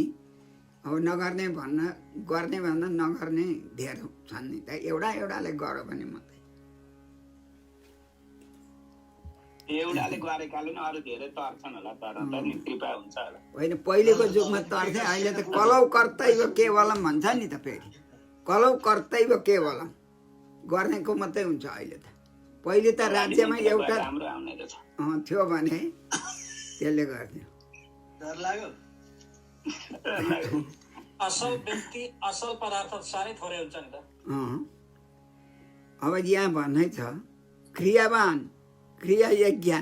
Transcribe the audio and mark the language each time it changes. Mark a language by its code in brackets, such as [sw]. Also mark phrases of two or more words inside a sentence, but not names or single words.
[ne] अब नगर्ने गर्ने भन्दा नगर्ने धेरै छन् नि त। एउटाले गर्यो भने मात्रै होइन। पहिलेको युगमा तर्थे, अहिले त [sa] कलौ कर्तव्य केवलम [ne] भन्छ नि त। फेरि [sa] कलौ कर्तव्य केवलम [ne] गर्नेको मात्रै हुन्छ अहिले त। पहिले त राज्यमा एउटा थियो भने त्यसले गर्थ्यो। असल व्यक्ति असल पदार्थ साह्रै थोरै हुन्छ नि त। अब यहाँ भन्नै छ [sa] क्रियावान क्रिया ज्ञान।